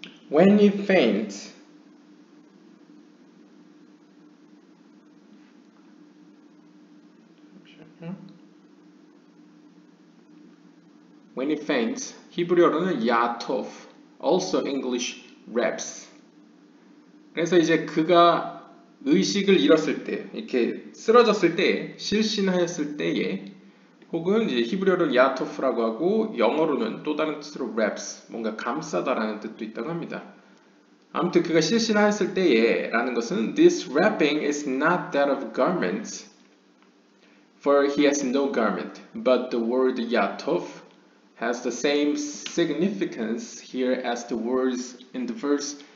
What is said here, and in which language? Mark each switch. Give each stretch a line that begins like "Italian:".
English: When you faint, when he faints,
Korean: 히브리어로는 야토프,
English: also English raps.
Korean: 그래서 이제 그가 의식을 잃었을 때, 이렇게 쓰러졌을 때, 실신하였을 때에, 혹은 이제 히브리어로는 야토프라고 하고 영어로는 또 다른 뜻으로 raps, 뭔가 감싸다라는 뜻도 있다고 합니다. 아무튼 그가 실신하였을 때에 라는 것은
English: This wrapping is not that of garments, for he has no garment, but the word yatov has the same significance here as the words in the verse